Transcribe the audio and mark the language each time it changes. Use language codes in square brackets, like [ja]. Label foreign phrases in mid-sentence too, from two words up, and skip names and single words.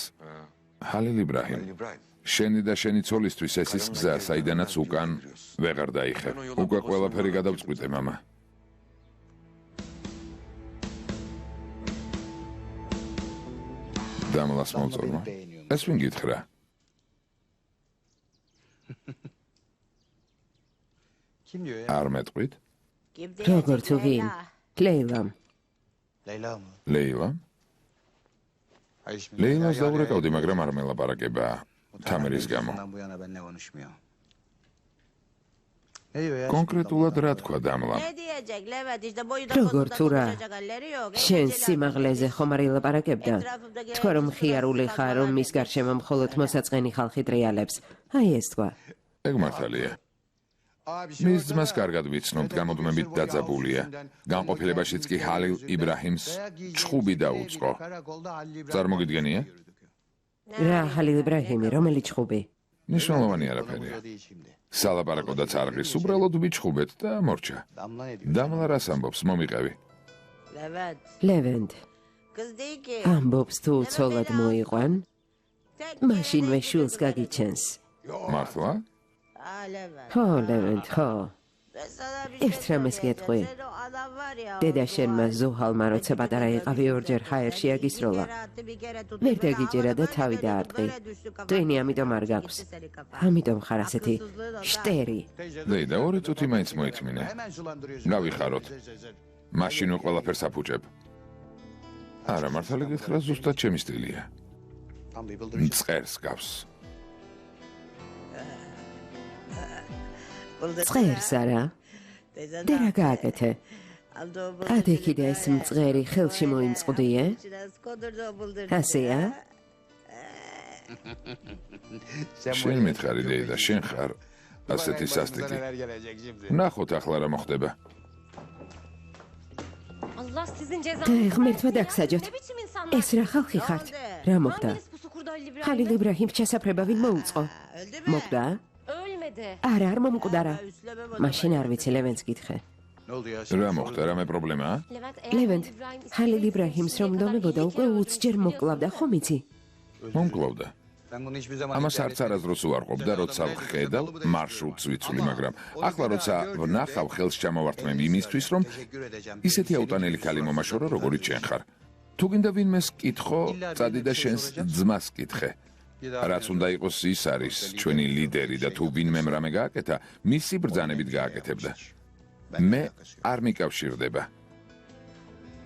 [ka] ჰალილ იბრაჰიმ, შენი და შენი ცოლისთვის ეს ის გზა, საიდანაც უკან ვეღარ დაიხე. უკვე ყველაფერი გადავწყვიტე, მამა. დამლას მოწონო. ეს ვინ გითხრა? [tr] Kim diyor ya? [ka] არ მეტყვით? როგორ თუ ვინ? ლეილამ. [tr] Leyla mı? [ka] ლეილა? [tr] Hayır şimdi. [ka] ლეილას დაურეკავდი, მაგრამ არ მელაპარაკება თამერის გამო. [tr] Bu yana benimle konuşmuyor. Ne diyor ya? [ka] კონკრეტულად რა თქვა დამლამ? [tr] Ne diyecek Levent işte boyu da [ka] Როგორ [tr] pozu da [ka] თუ რა? [tr] konuşacak halleri yok. [ka] შენ სიმაღლეზე ხომ არ ილაპარაკებდა? თქვა რომ ხიარული ხარ, რომ მის გარშემო მხოლოდ მოსაწყენი ხალხი ტრიალებს. აი ეს თქვა. ეგ მართალია. [tr] Abi [ka] მის ძმას კარგად ვიცნობთ, გამოდმებით დაძაბულია. განყოფილებაშიც კი ჰალილ იბრაჰიმს ჩხუბი დაუწყო. წარმოგიდგენია? რა ჰალილ იბრაჰიმი, რომელი ჩხუბი? ნიშნულოვანი არაფერია. სალაპარაკოდაც არ ღირს, უბრალოდ ვიჩხუბეთ და მორჩა. [tr] Damla ne diyor? [ka] დამლა რას ამბობს, მომიყევი. Levent ლევენთ. [tr] kız değil ki. [ka] ამბობს თუ ცოლად მოიყვან, მაშინვე შულს გაგიჩენს. მართლა? Aa Levent. ხო, ლევენთ, ხო. [tr] Ben sana bir [ka] ერთ რამეს გეტყვი. [tr] Sen o adam var ya. [ka] დედა შენმა ზუჰალმა როცა პატარა იყავი orჯერ ჰაერში აგისროლა. ვერ დაგიჯერა და თავი დაარტყი. ტვინი ამიტომ არ გაქვს. ამიტომ ხარ ასეთი შტერი. დეიდა, 2 წუთი მაინც მოითმინე. [tr] Hemen sulandırıyorsun. [ka] გავიხაროთ. მაშინ ყველაფერს აფუჭებ. არა, მართალი გითხრა, ზუსტად ჩემი სტილია. [tr] Tam bir bıldırıcı. [ka] მწყერს გავს. წყერს არა? და რა გააკეთე? ადე კიდე ეს მწყერი ხელში მოიმწყდიე? ასეა? შენ მითხარი დეიდა, შენ ხარ ასეთი სასტიკი. [tr] Neler gelecek şimdi? [ka] ნახოთ ახლა რა მოხდება. [tr] Allah sizin [ka] და [tr] cezanızı [ka] ღმერთმა [tr] versin ya. [ka] დაგსაჯოთ. [tr] Ne biçim insanlar? [ka] ეს რა ხალხი ხართ? რა მოხდა? [tr] Hanginiz pusu kurdu Halil İbrahim'e? [ka] ხალილ იბრაჰიმს ჩასაფრება ვინ მოუწყო? მოკვდა? [tr] Ölmedi. [ka] არა, არ მომკვდარა. მაშინ არ vicი ლევენს გითხე. [tr] Ne oldu ya? [ka] რა მოხდა, რამე პრობლემაა? ლევენთ, ხალილ იბრაჰიმს რომ დომებოდა უკვე 20 ჯერ მოკლავდა, ხომ იცი? მომკლავდა. [tr] Ben bunu hiçbir zaman [ka] ამას არც არასდროს უარყოფდა, როცა ვხედავ მარშრუტს ვიცვლი, მაგრამ ახლა როცა ვნახავ, ხელს ჩამოვართმევ იმისთვის, რომ [tr] teşekkür edeceğim. [ka] ისეთი აუტანელი ქალი მომაშორო, როგორიც შენ ხარ. თუ გინდა ვინმეს კითხო, წადი და შენს ძმას კითხე. რაც უნდა იყოს ის არის ჩვენი ლიდერი და თუ ვინმე რამე გააკეთა, მისი ბრძანებით გააკეთებდა. მე არ მიკავშირდება.